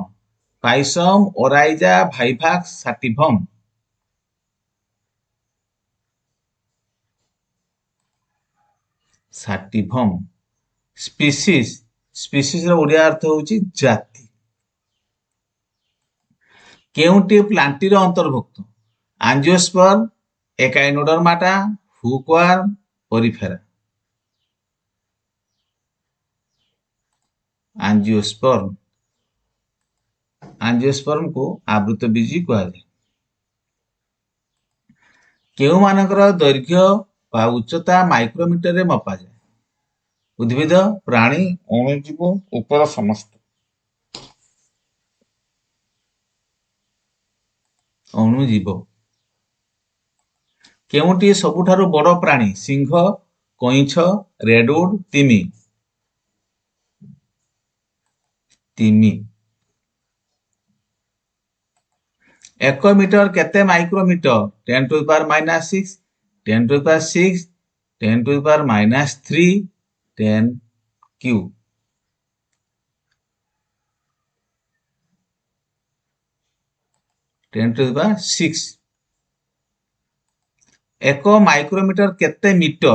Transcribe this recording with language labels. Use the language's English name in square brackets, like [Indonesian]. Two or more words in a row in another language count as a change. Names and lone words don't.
[Latin] Pisum, Oryza, Vivax, Sativum. साटिभम। [Odia] ସ୍ପିସିସ ର ଓଡ଼ିଆ ଅର୍ଥ ହେଉଛି ଜାତି। କେଉଁଟି ପ୍ଲାଣ୍ଟି ର ଅନ୍ତର୍ଭୁକ୍ତ? [English] Angiosperm, Echinodermata, Hookworm, Porifera. एंजियोस्पर्म। [Odia] ଏଞ୍ଜିଓସ୍ପର୍ମ କୁ ଆବୃତବୀଜୀ କୁହାଯାଏ। କେଉଁ ମାନଙ୍କର ଦୈର୍ଘ୍ୟ ବା ଉଚ୍ଚତା ମାଇକ୍ରୋମିଟର ରେ ମପା ଯାଏ? ଉଦ୍ଭିଦ, ପ୍ରାଣୀ, ଅଣୁଜୀବ, ଉପର ସମସ୍ତ। अणुजीव। କେଉଁଟି ସବୁଠାରୁ ବଡ଼ ପ୍ରାଣୀ? ସିଂହ, କଇଁଛ, ରେଡଉଡ଼, ତିମି। ତିମି। 1 ମିଟର କେତେ ମାଇକ୍ରୋମିଟର? [English] 10 to the power -6, 10 to the power 6, 10 to the power -3, 10 cube. 10 to the power 6. [Odia] 1 ମାଇକ୍ରୋମିଟର କେତେ ମିଟର?